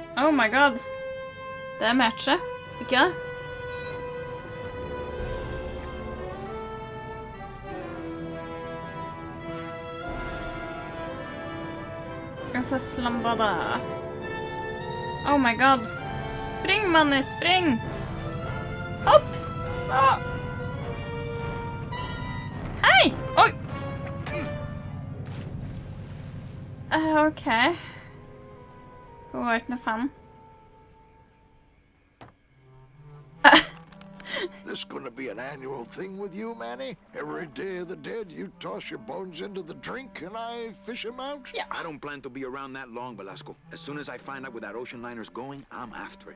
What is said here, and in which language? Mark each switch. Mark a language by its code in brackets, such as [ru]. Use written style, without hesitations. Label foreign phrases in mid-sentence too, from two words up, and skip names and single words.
[en] Oh my god. [no] Det matcher, ikke det? Jeg ser slambada. [en] Oh my god. [no] Spring, Manny, spring! Hopp! Ah. Hei! Oi! Ok. Hun var ikke noe fan. [en] This gonna be an annual thing with you, Manny? Every Day of the Dead, you toss your bones into the drink and I fish them out? Yeah. I don't plan to be around that long, Velasco. As soon as I find out where that ocean liner's going, I'm after it.